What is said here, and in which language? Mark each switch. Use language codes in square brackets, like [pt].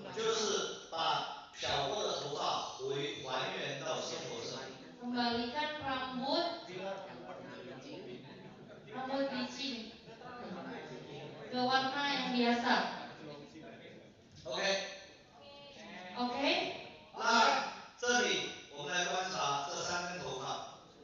[zh] 就是把漂过的头发还原到生活上。 [id] kembalikan rambut bleaching ke warna yang biasa. [en] OK。 [id] Oke? [zh] 那这里我们来观察这3根头发。